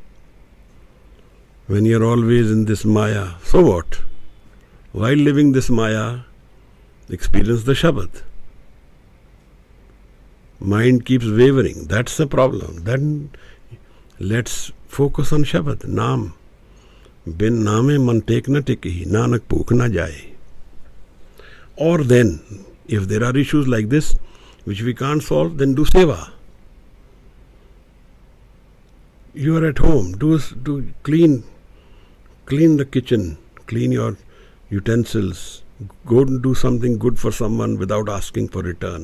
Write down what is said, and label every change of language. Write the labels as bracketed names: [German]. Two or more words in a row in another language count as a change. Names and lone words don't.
[English] When you're always in this Maya, so what? While living this Maya, experience the Shabad. Mind keeps wavering. That's the problem. Then let's focus on Shabad. Naam. [Punjabi] ਬਿਨੁ ਨਾਮੇ ਮਨੁ ਟੇਕ ਨ ਟਿਕੀ ਨਾਨਕ ਭੁਖ ਨ ਜਾਇ. [English] Or then, if there are issues like this, which we can't solve, then do seva. You are at home, do clean the kitchen, clean your utensils, go and do something good for someone without asking for return.